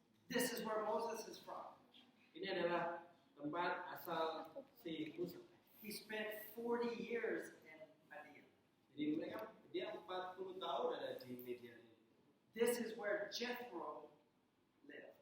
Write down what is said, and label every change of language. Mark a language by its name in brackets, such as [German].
[English] This is where Moses is from. [Indonesian] Ini adalah tempat asal si Musa. [English] He spent 40 years in Midian. [Indonesian] Jadi dia 40 tahun ada di Midian ini. [English] This is where Jethro lived.